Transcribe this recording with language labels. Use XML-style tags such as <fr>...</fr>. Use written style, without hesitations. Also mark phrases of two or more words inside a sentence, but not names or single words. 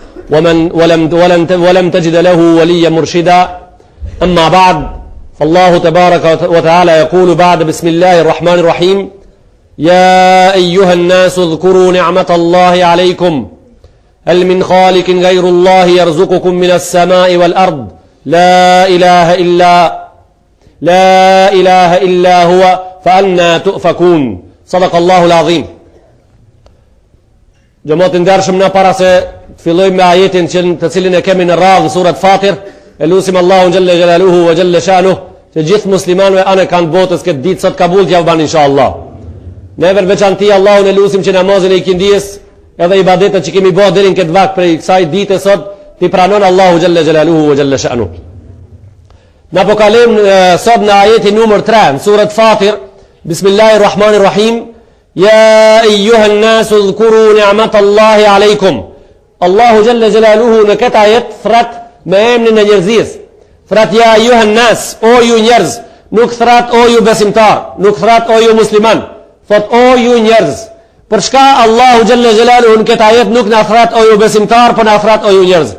<ar>ولم تجد له وليا مرشدا أما بعد فالله تبارك وتعالى يقول بعد بسم الله الرحمن الرحيم يا أيها الناس اذكروا نعمة الله عليكم هل من خالق غير الله يرزقكم من السماء والأرض لا إله إلا هو فأنا تؤفكون صدق الله العظيم.</ar> <sq>Gjëmatë ndershëm, në para se fillojmë me ajetin të cilin e kemi në radhë surat Fatir, e lusim Allahun</sq> <ar>جل جلاله وجل شأنه</ar> <sq>që gjithë muslimanëve anë kanë botës këtë ditë sot kabul t'ja ban inshallah. Never veçanti Allahun e lusim që namazin e ikindijës edhe ibadetet që kemi bërë deri në këtë vakt prej kësaj dite sot t'i pranon Allahu</sq> <ar>جل جلاله وجل شأنه.</ar> <sq>Na po kalem sot në ajetin numër 3 në surat Fatir.</sq> <ar>بسم الله الرحمن الرحيم. يا أيها الناس اذكروا نعمة الله عليكم.</ar> <sq>Allahu</sq> <ar>جل جلاله</ar> <sq>në këtë ajet thrat me emnin e njerëzis. Thrat</sq> <ar>يا أيها الناس,</ar> <sq>o ju njerëz. Nuk thrat o ju besimtar, nuk thrat o ju musliman. Thot o ju njerëz. Për shka Allahu</sq> <ar>جل جلاله</ar> <sq>në këtë ajet nuk në thrat o ju besimtar, për në thrat o ju njerëz.</sq>